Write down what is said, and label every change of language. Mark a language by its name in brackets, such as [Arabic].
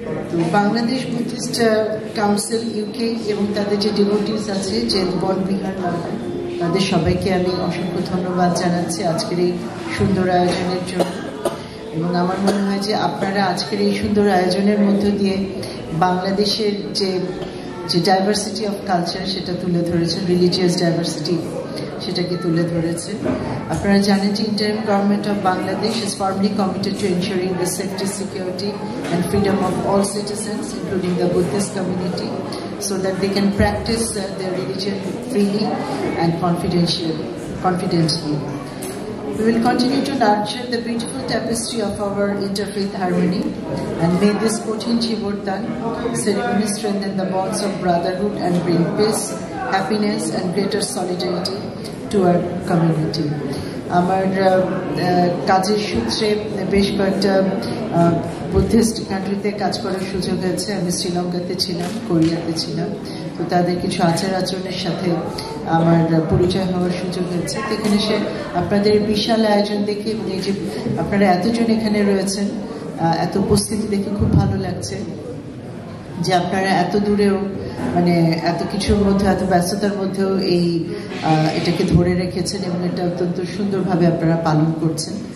[Bangla] তো Bangladesh Buddhist council UK এবং তাদের যে ডিভোটিস আছে যে বনবিহার লন্ডন, তাদের সবাইকে আমি অসংখ্য ধন্যবাদ জানাচ্ছি আজকের এই সুন্দর আয়োজনের জন্য। এবং আমার মনে হয় যে আপনারা আজকের এই সুন্দর আয়োজনের মধ্য দিয়ে বাংলাদেশের যে ডাইভার্সিটি অফ কালচার সেটা তুলে ধরেছেন, রিলিজিয়াস ডাইভার্সিটি সেটাকে তুলে ধরেছে। আপনারা জানেন যে interim government of Bangladesh [English] is firmly committed to ensuring the safety, security and freedom of all citizens, including the Buddhist community, so that they can practice their religion freely and confidently. We will continue to nurture the beautiful tapestry of our interfaith harmony, and may this Kochin Chivortan ceremony strengthen the bonds of brotherhood and bring peace, happiness and greater solidarity to our community. [Bangla] আমার কাজের সূত্রে বেশ কয়েকটা Buddhist কান্ট্রিতে কাজ করার সুযোগ হয়েছে। আমি শ্রীলঙ্কাতে ছিলাম, কোরিয়াতে ছিলাম, তো তাদের কিছু আচার আচরণের সাথে আমার পরিচয় হওয়ার সুযোগ হয়েছে। তো এখানে সে আপনাদের বিশাল আয়োজন দেখে এবং এই যে আপনারা এতজন এখানে রয়েছেন, এত উপস্থিতি দেখে খুব ভালো লাগছে যে আপনারা এত দূরেও মানে এত কিছুর মধ্যে, এত ব্যস্ততার মধ্যেও এটাকে ধরে রেখেছেন এবং এটা অত্যন্ত সুন্দরভাবে আপনারা পালন করছেন।